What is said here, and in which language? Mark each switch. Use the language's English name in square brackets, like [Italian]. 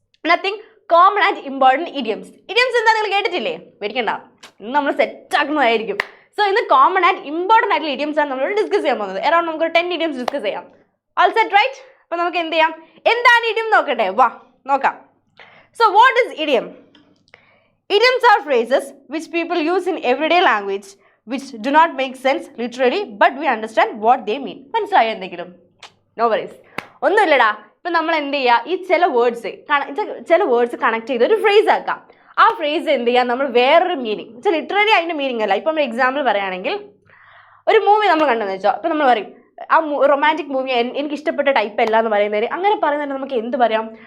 [Malayalam] Nothing common and important idioms. Idioms എന്താ നിങ്ങൾ കേട്ടിട്ടില്ലേ? പേടിക്കണ്ട, ഇന്ന് നമ്മൾ സെറ്റ് ആക്കുന്നതായിരിക്കും. സോ ഇന്ന് കോമൺ ആൻഡ് ഇമ്പോർട്ടൻ്റ് ആയിട്ടുള്ള ഇഡിയംസ് ആണ് നമ്മൾ ഡിസ്കസ് ചെയ്യാൻ പോകുന്നത്. അറൗണ്ട് നമുക്ക് 10 ഇഡിയംസ് ഡിസ്കസ് ചെയ്യാം. All set right? അപ്പോൾ നമുക്ക് എന്ത് ചെയ്യാം, എന്താണ് ഇഡിയം നോക്കട്ടെ. വാ നോക്കാം. [English] So what is idiom? Idioms are phrases which people use in everyday language which do not make sense literally but we understand what they mean. [Malayalam] മനസ്സിലായോ എന്തെങ്കിലും? [English] no worries, [Malayalam] ഒന്നുമില്ലടാ. ഇപ്പം നമ്മൾ എന്ത് ചെയ്യുക, ഈ ചില വേർഡ്സ് കണക്ട് ചെയ്ത് ഒരു ഫ്രേസ് ആക്കാം. ആ ഫ്രേസ് എന്ത് ചെയ്യുക, നമ്മൾ വേറൊരു മീനിങ് വെച്ചാൽ ലിറ്ററലി അതിൻ്റെ മീനിങ് അല്ല. ഇപ്പം നമ്മൾ എക്സാമ്പിൾ പറയുകയാണെങ്കിൽ ഒരു മൂവി നമ്മൾ കണ്ടെന്ന് വെച്ചോ. ഇപ്പം നമ്മൾ പറയും ആ റൊമാൻറ്റിക് മൂവി എനിക്ക് ഇഷ്ടപ്പെട്ട ടൈപ്പ് അല്ല എന്ന് പറയുന്നതിന് അങ്ങനെ പറയുന്നതിന് നമുക്ക് എന്ത് പറയാം?